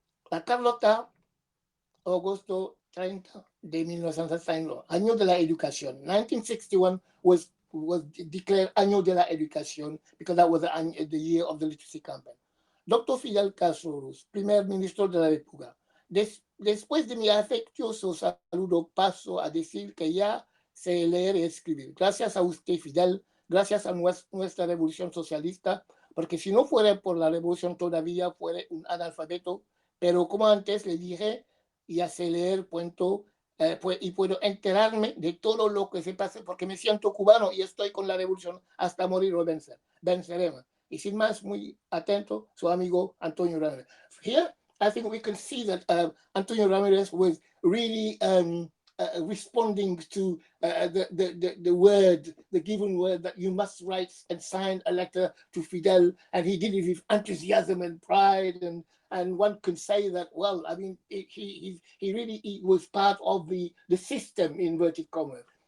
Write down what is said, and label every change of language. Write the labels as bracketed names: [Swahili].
[Spanish] La Carlota, Agosto 30 de 1961, Año de la Educación. [English] 1961 was declared Año de la Educación because that was the year of the literacy campaign. [Spanish] Dr. Fidel Castro, primer ministro de la República. Después de mi afectuoso saludo, paso a decir que ya sé leer y escribir. Gracias a usted, Fidel, gracias a nuestra revolución socialista, porque si no fuera por la revolución todavía fuera un analfabeto, pero como antes le dije, ya sé leer, y puedo enterarme de todo lo que se pasa, porque me siento cubano y estoy con la revolución hasta morir o vencer. Venceremos. Y sin más, muy atento, su amigo Antonio Ramírez. [English] Here, I think we can see that Antonio Ramirez was really responding to the word, the given word that you must write and sign a letter to Fidel, and he did it with enthusiasm and pride, and one can say that, well, I mean, he really was part of the system, inverted commas.